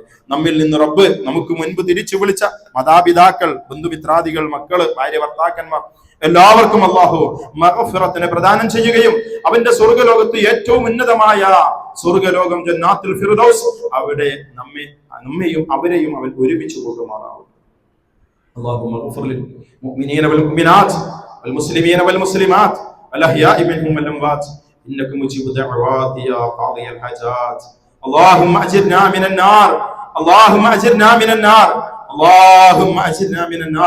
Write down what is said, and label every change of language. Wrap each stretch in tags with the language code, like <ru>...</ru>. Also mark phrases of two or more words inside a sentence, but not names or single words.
<ml>നമ്മിൽ നിന്ന് റബ്ബ് നമുക്ക് മുൻപ് തിരിച്ചു വിളിച്ച മാതാപിതാക്കൾ, ബന്ധുമിത്രാദികൾ, മക്കള്, ഭാര്യ, ഭർത്താക്കന്മാർ എല്ലാവർക്കും അല്ലാഹു മഗ്ഫിറത്തിനെ പ്രദാനം ചെയ്യുകയും അവന്റെ സ്വർഗ്ഗലോകത്ത് ഏറ്റവും ഉന്നതമായ സ്വർഗ്ഗലോകം ജന്നാത്തുൽ ഫിർദൗസ്, അവിടെ നമ്മെയും അവരെയും അവൻ ഒരുമിച്ച് കൊണ്ടുമാറാവും.</ml> <ar>اللهم اغفر للمؤمنين والمؤمنات والمسلمين والمسلمات الأحياء منهم والأموات إنك مجيب الدعوات يا قاضي الحاجات. اللهم أجرنا من النار، اللهم أجرنا من النار، اللهم أجرنا من النار.</ar>